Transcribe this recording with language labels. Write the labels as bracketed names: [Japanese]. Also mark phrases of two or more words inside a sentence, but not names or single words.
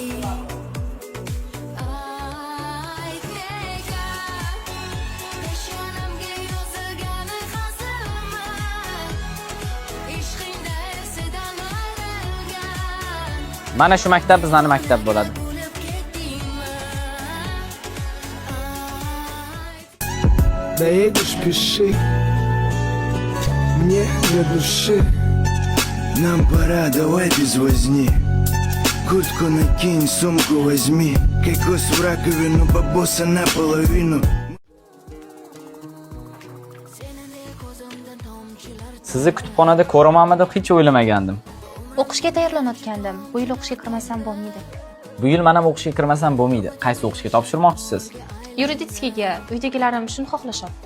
[Uzbek] Mana shu maktab bizning maktab bo'ladi. [Russian] Доедешь, пиши мне для души. Нам пора, давай без возни. Куртку накинь, сумку возьми. Кокос в раковину, бабоса наполовину. [Uzbek] Sizni kutubxonada ko'ramanmi deb hech o'ylamagandim. O'qishga tayyorlanayotgandim. Bu yil o'qishga kirmasam bo'lmaydi. Bu yil men ham o'qishga kirmasam bo'lmaydi. Qaysi o'qishga topshirmoqchisiz? Yuridическийga uydagilarim shuni xohlashyapti.